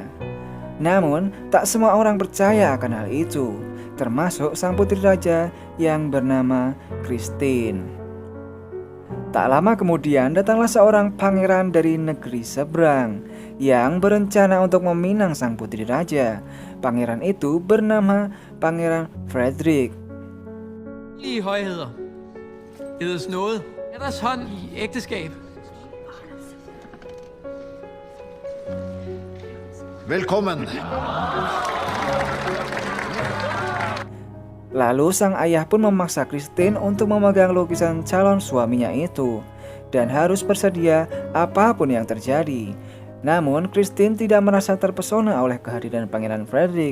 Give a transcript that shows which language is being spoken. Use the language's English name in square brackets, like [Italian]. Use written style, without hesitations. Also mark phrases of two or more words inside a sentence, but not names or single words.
[Indonesian] Namun, tak semua orang percaya akan hal itu, termasuk sang putri raja yang bernama Christine. Tak lama kemudian datanglah seorang pangeran dari negeri seberang yang berencana untuk meminang sang putri raja. Pangeran itu bernama Pangeran Frederick. [Danish] I højheder. Edes nåde. Er deres hånd i ægteskab? Velkommen. [Indonesian] Lalu sang ayah pun memaksa Christine untuk memegang lukisan calon suaminya itu dan harus bersedia apapun yang terjadi. Namun Christine tidak merasa terpesona oleh kehadiran Pangeran Frederick.